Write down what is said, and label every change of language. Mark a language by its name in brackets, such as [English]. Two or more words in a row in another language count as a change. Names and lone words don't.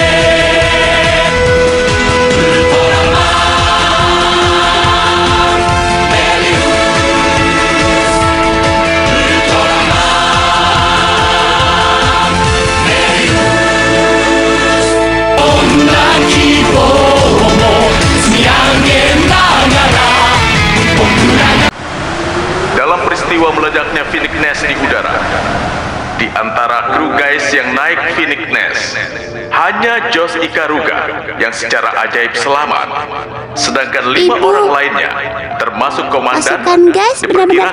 [Japanese] ウルトラマンメリウスウルトラマンメリウスどんな希望も積み上げながら僕らが [Indonesian] Dalam peristiwa meledaknya Phoenix Nest di udara, di antara kru guys yang naik Phoenix Nest, hanya Josh Ikaruga yang secara ajaib selamat. Sedangkan 5 Ibu, orang lainnya, termasuk komandan, pasukan guys benar-benar